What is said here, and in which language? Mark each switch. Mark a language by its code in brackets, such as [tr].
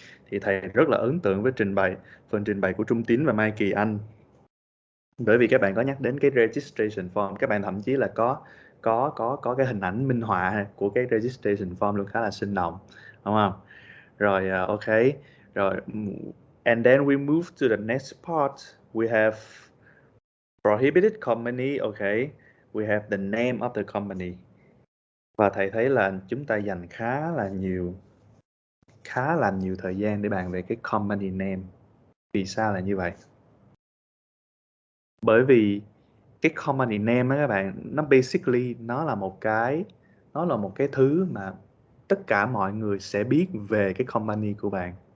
[vi] Thì thầy rất là ấn tượng với phần trình bày của Trung Tín và Mai Kỳ Anh. Bởi vì các bạn có nhắc đến cái registration form, các bạn thậm chí là có cái hình ảnh minh họa của cái registration form luôn, khá là sinh động, đúng không? Rồi ok, rồi [en] and then we move to the next part. We have Prohibited Company, okay. We have the name of the company. [vi] Và thầy thấy là chúng ta dành khá là nhiều thời gian để bàn về cái company name. Vì sao là như vậy? Bởi vì cái company name á các bạn, nó basically nó là một cái thứ mà tất cả mọi người sẽ biết về cái company của bạn.